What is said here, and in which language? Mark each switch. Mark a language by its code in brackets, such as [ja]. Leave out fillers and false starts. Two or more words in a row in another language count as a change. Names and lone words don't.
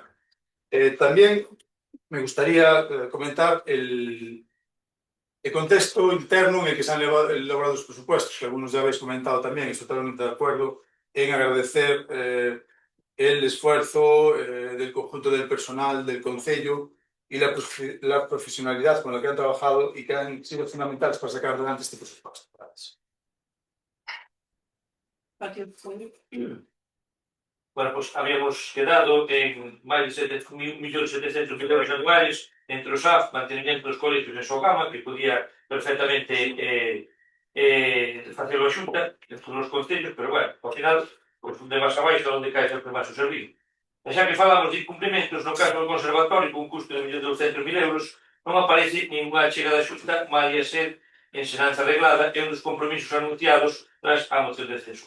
[es] También me gustaría comentar el contexto interno en el que se han elaborado los presupuestos, que algunos ya habéis comentado también, estoy totalmente de acuerdo en agradecer el esfuerzo del conjunto del personal del Concello y la profesionalidad con la que han trabajado y que han sido fundamentales para sacar adelante este presupuesto. Gracias. [gl] Bueno, pues habíamos quedado en máis de 1.700.000 euros anuales entre o SAF, mantenimiento dos colegios en Sogama, que podía perfectamente facer a Xunta en todos os concellos, pero bueno, ao final, pues, de máis abaixo onde cae sempre máis o servicio. E xa que falamos de incumprimentos, no caso do conservatorio, con un custo de 1.200.000 euros, non aparece ninguna chega da Xunta, malia ser ensinanza reglada e un dos compromisos anunciados tras a moción de censura.